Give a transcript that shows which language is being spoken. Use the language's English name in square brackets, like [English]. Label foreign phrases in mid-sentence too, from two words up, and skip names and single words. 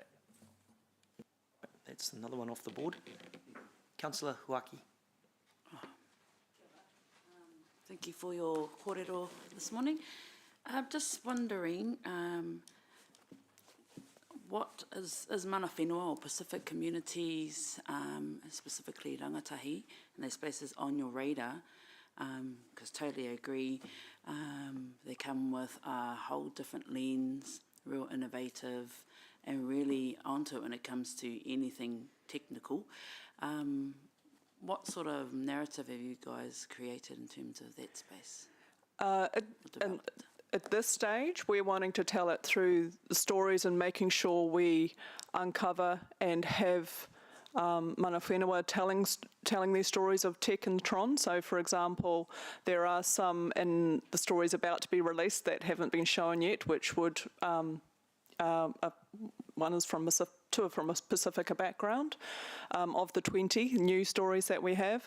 [English] That's another one off the board. Councillor Huaki. Thank you for your kōrero this morning. I'm just wondering, what is [Māori] mana whenua [English] or Pacific communities, specifically rangatahi, and those places on your radar? Because totally agree, they come with a whole different lens, real innovative, and really onto it when it comes to anything technical. What sort of narrative have you guys created in terms of that space? At this stage, we're wanting to tell it through the stories and making sure we uncover and have [Māori] mana whenua [English] telling these stories of Tech and Tron. So, for example, there are some in the stories about to be released that haven't been shown yet, which would, one is from two are from a Pacifica background, of the 20 new stories that we have.